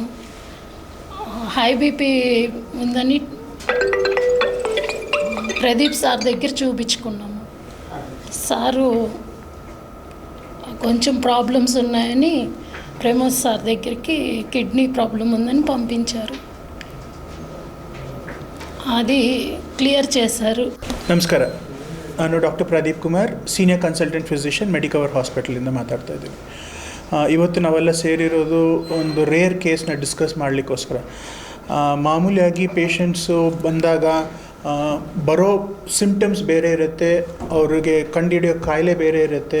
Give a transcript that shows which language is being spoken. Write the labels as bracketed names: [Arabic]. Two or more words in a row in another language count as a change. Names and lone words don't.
[Telugu] హై బీపీ ఉందని ప్రదీప్ సార్ దగ్గర చూపించుకున్నాము. సారు కొంచెం ప్రాబ్లమ్స్ ఉన్నాయని ప్రమోద్ సార్ దగ్గరికి కిడ్నీ ప్రాబ్లం ఉందని పంపించారు. అది ಕ್ಲಿಯರ್ చేశాರು. [Kannada] ನಮಸ್ಕಾರ, ನಾನು ಡಾಕ್ಟರ್ ಪ್ರದೀಪ್ ಕುಮಾರ್, [English] senior consultant physician [Kannada] ಮೆಡಿಕವರ್ ಹಾಸ್ಪಿಟಲಿಂದ ಮಾತಾಡ್ತಾ ಇದ್ದೀನಿ. ಇವತ್ತು ನಾವೆಲ್ಲ ಸೇರಿರೋದು ಒಂದು [English] rare case [Kannada] ಡಿಸ್ಕಸ್ ಮಾಡಲಿಕ್ಕೋಸ್ಕರ. ಮಾಮೂಲಿಯಾಗಿ ಪೇಷಂಟ್ಸು ಬಂದಾಗ ಬರೋ ಸಿಂಪ್ಟಮ್ಸ್ ಬೇರೆ ಇರುತ್ತೆ, ಅವ್ರಿಗೆ ಕಂಡುಹಿಡಿಯೋ ಕಾಯಿಲೆ ಬೇರೆ ಇರುತ್ತೆ.